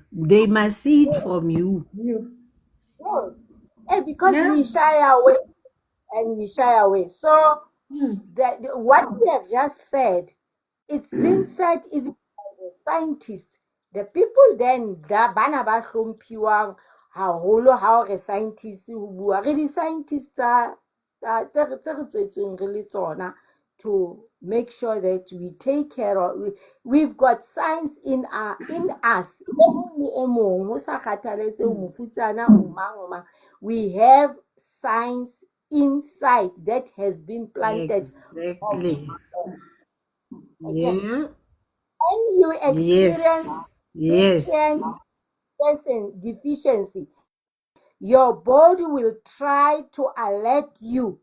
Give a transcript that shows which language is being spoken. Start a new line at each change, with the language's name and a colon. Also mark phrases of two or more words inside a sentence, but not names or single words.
English: They must see it from you. You. Yes. Because Yeah. we shy away and we shy away. So Mm. what we have just said, it's been said even by the scientists. The people then
Southern Sotho: da bana ba hlomphiwang haholo ha re scientists ho bua re di scientists tse re tswetsweng re le tsona
English: to make sure that we take care of we've got science in us
Southern Sotho: e mong le e mong ho sa kgathaletse o mofutsana o mang o mang.
English: We have science inside that has been planted. Exactly. Okay. Yeah. When you experience Yes. Yes. deficiency, your body will try to alert you.